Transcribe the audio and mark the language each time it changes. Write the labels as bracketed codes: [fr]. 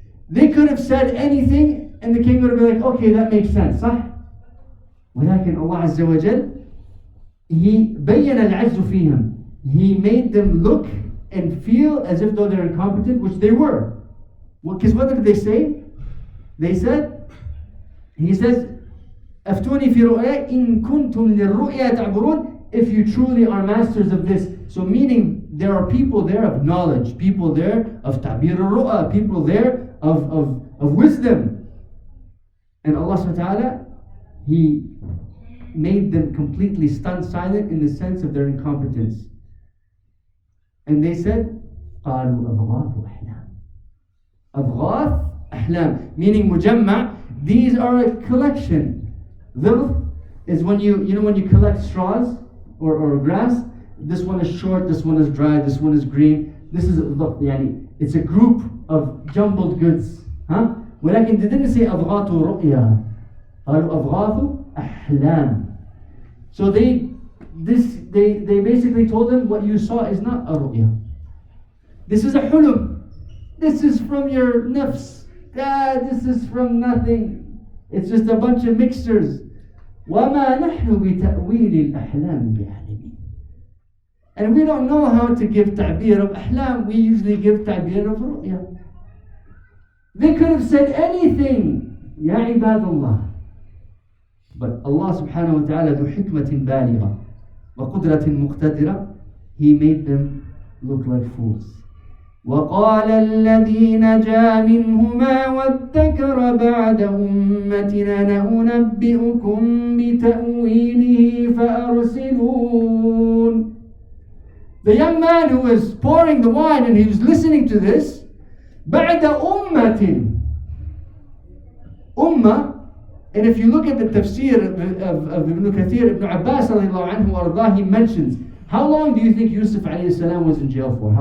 [en] They could have said anything and the king would have been like, okay, that makes sense, صح? [ar] ولكن Allah Azza wa Jal, He بين العجز فيهم. [en] He made them look and feel as if though they're incompetent, which they were. Because what did they say? They said, he says, [ar] أفتوني في رؤيا إن كنتم للرؤيا تعبرون. [en] If you truly are masters of this. So meaning there are people there of knowledge, people there of ta'bir al-ru'ya, people there of wisdom. And Allah subhanahu wa ta'ala, He made them completely stunned silent in the sense of their incompetence. And they said, [ar] قالوا أضغاث أحلام. أضغاث أحلام, meaning مجمع. [en] These are a collection. Dhilf is when when you collect straws or grass. This one is short, this one is dry, this one is green. This is يعني, it's a group of jumbled goods. [ar] ولكن [en] they didn't say [ar] أضغاث رؤيا. قالوا أضغاث أحلام. [en] So they basically told them, what you saw is not a ru'ya. This is a hulum. This is from your nafs. This is from nothing. It's just a bunch of mixtures. [ar] وَمَا نَحْنُ بِتَأْوِيلِ الْأَحْلَامِ بِعَلِمِينَ. [en] And we don't know how to give ta'bir of ahlam. We usually give ta'bir of ru'ya. They could have said anything. Ya ibadallah. But Allah subhanahu wa ta'ala [ar] ذو حكمة بالغة وقدرة مقتدرة, [en] He made them look like fools. [ar] وقال الذي نجا منهما وادكر بعد أمتنا أنبئكم بتأويله فأرسلون. [en] The young man who was pouring the wine and he was listening to this, [ar] بعد أمة. [en] Ummah. And if you look at the tafsir of Ibn Kathir, Ibn Abbas radiallahu anhu ardah, he mentions, how long do you think Yousuf alayhi salam was in jail for?